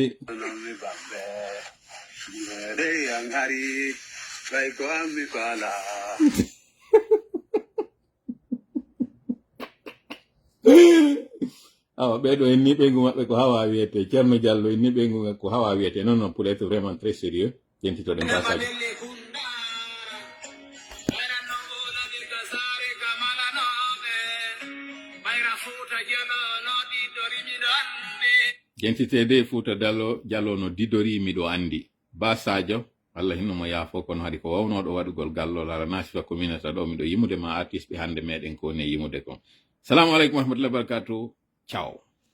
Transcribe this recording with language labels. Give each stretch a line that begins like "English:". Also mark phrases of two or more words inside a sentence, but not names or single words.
Fula: non mi bambe dey an ari tawi ko ammi faala awa ɓeɗo en ni ɓeygu maɓɓe ko hawa wiyete Ceerno Diallo en ni ɓeygu ko hawa wiyete non non
French: pour être vraiment très sérieux
Fula: jentitoɗen basaji jentitede Fouta Diallo no didori miɗo andi basajo Allah hinnomo yaafo kono haadi ko wawnoɗo waɗugol gallol ala nasifa communauté ɗo miɗo yimude ma artiste ɓe hande meɗen ko ne yimude kon.
Arabic: السلام عليكم ورحمة الله وبركاته. Ciao.